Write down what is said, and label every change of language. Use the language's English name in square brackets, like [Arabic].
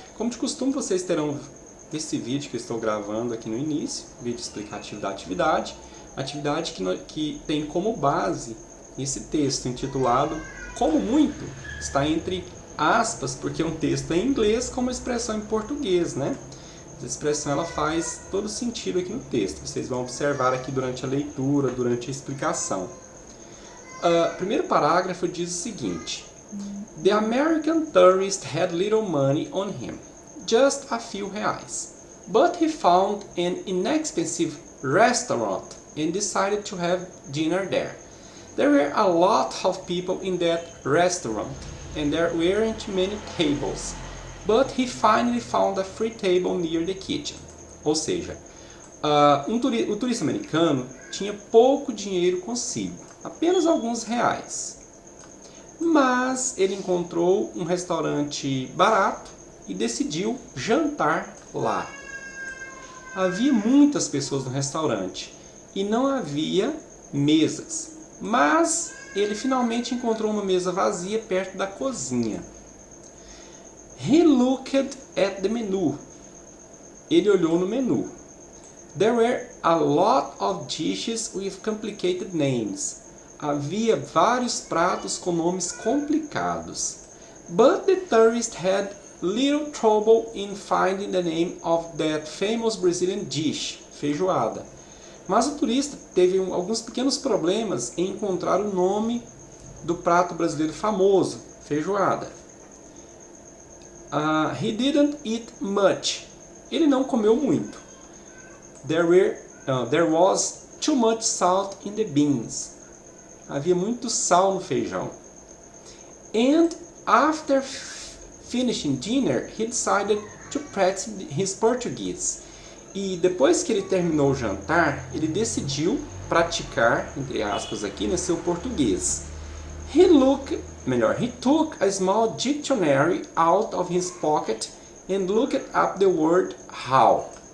[Portuguese] Como de costume, vocês terão esse vídeo que eu estou gravando aqui no início, vídeo explicativo da atividade, que tem como base esse texto intitulado Como Muito, está entre aspas, porque é um texto em inglês com uma expressão em português, né? A expressão ela faz todo sentido aqui no texto, vocês vão observar aqui durante a leitura, durante a explicação. O primeiro parágrafo diz o seguinte: [English] The American tourist had little money on him, just a few reais, but he found an inexpensive restaurant and decided to have dinner there. There were a lot of people in that restaurant, and there weren't many tables, but he finally found a free table near the kitchen. [Portuguese] Ou seja, o turista americano tinha pouco dinheiro consigo, apenas alguns reais. Mas ele encontrou um restaurante barato e decidiu jantar lá. Havia muitas pessoas no restaurante e não havia mesas, mas ele finalmente encontrou uma mesa vazia perto da cozinha. [English] He looked at the menu. [Portuguese] Ele olhou no menu. [English] There were a lot of dishes with complicated names. [Portuguese] Havia vários pratos com nomes complicados. [English] But the tourist had little trouble in finding the name of that famous Brazilian dish, feijoada. [Portuguese] Mas o turista teve alguns pequenos problemas em encontrar o nome do prato brasileiro famoso, feijoada. [English] He didn't eat much. [Portuguese] Ele não comeu muito. [English] There was too much salt in the beans. [Portuguese] Havia muito sal no feijão. [English] And after finishing dinner, he decided to practice his Portuguese. [Portuguese] E depois que ele terminou o jantar, ele decidiu praticar, entre aspas aqui, né, seu português. [English] He took a small dictionary out of his pocket and looked up the word how.